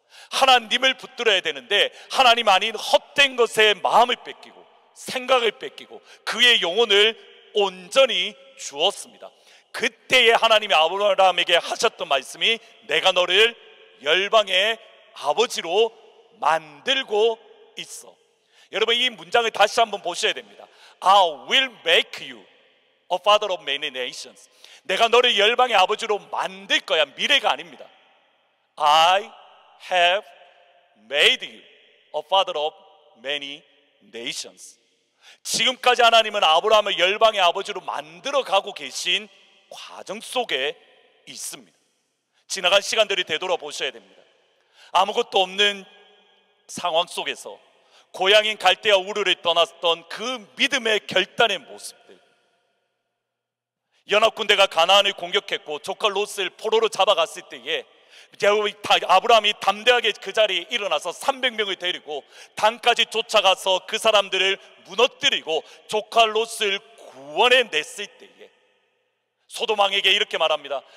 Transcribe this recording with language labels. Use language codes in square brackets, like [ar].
[ko] 하나님을 붙들어야 되는데 하나님 아닌 헛된 것에 마음을 뺏기고 생각을 뺏기고 그의 영혼을 온전히 주었습니다. 그때에 하나님이 아브라함에게 하셨던 말씀이 내가 너를 열방의 아버지로 만들고 있어. 여러분, 이 문장을 다시 한번 보셔야 됩니다. [en] I will make you a father of many nations. [ko] 내가 너를 열방의 아버지로 만들 거야. 미래가 아닙니다. [en] I have made you a father of many nations. [ko] 지금까지 하나님은 아브라함을 열방의 아버지로 만들어 가고 계신 과정 속에 있습니다. 지나간 시간들이 되돌아보셔야 됩니다. 아무것도 없는 상황 속에서 고향인 갈대아 우르를 떠났던 그 믿음의 결단의 모습들, 연합군대가 가나안을 공격했고 조카 롯을 포로로 잡아갔을 때에 아브라함이 담대하게 그 자리에 일어나서 300명을 데리고 단까지 쫓아가서 그 사람들을 무너뜨리고 조카 롯을 구원해냈을 때에 소돔 왕에게 이렇게 말합니다.